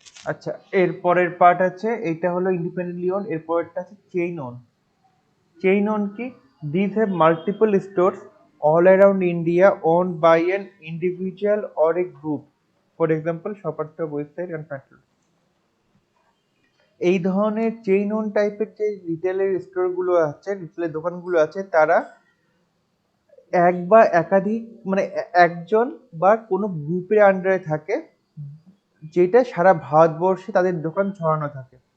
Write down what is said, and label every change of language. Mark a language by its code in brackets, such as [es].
[bn] আচ্ছা, এর পরের পার্ট আছে, এইটা হলো ইন্ডিপেন্ডেন্টলি ওন। এর পরেরটা আছে চেইন ওন। চেইন ওন কি? [en] These have multiple stores all around India owned by an individual or a group. For example, Shoppers Stop, Website and Petrol. [bn] এই ধরনের চেইন ওন টাইপের যে রিটেলের স্টোরগুলো আছে, রিটেলের দোকানগুলো আছে, তারা এক বা একাধিক, মানে একজন বা কোনো গ্রুপের আন্ডারে থাকে, যেটা সারা ভারতবর্ষে তাদের দোকান ছড়ানো থাকে।